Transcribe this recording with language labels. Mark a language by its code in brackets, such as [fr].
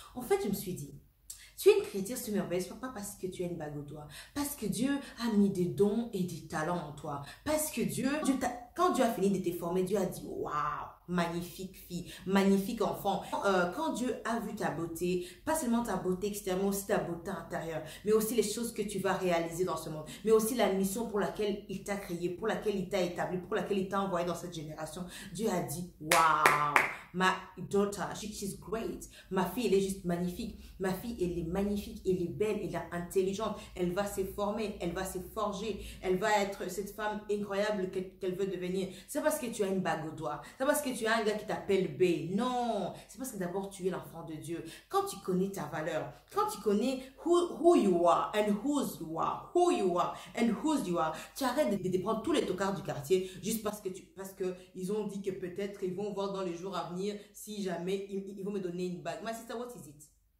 [fr] En fait, je me suis dit, tu es une créature si merveilleuse, pas parce que tu as une bague au doigt, parce que Dieu a mis des dons et des talents en toi, parce que quand Dieu a fini de te former, Dieu a dit: waouh, magnifique fille, magnifique enfant. Quand Dieu a vu ta beauté, pas seulement ta beauté extérieure, mais aussi ta beauté intérieure, mais aussi les choses que tu vas réaliser dans ce monde, mais aussi la mission pour laquelle il t'a créé, pour laquelle il t'a établi, pour laquelle il t'a envoyé dans cette génération. Dieu a dit: waouh, [en] my daughter, she's great. [fr] Ma fille, elle est juste magnifique. Ma fille, elle est magnifique, elle est belle, elle est intelligente. Elle va se former, elle va se forger. Elle va être cette femme incroyable qu'elle veut devenir. C'est parce que tu as une bague au doigt. C'est parce que tu as un gars qui t'appelle B. Non, c'est parce que d'abord tu es l'enfant de Dieu. Quand tu connais ta valeur, quand tu connais [en] who you are and whose you are, [fr] who you are and whose you are, tu arrêtes de prendre tous les tocards du quartier juste parce que ils ont dit que peut-être ils vont voir dans les jours à venir si jamais ils vont me donner une bague. [en] My sister, what is it?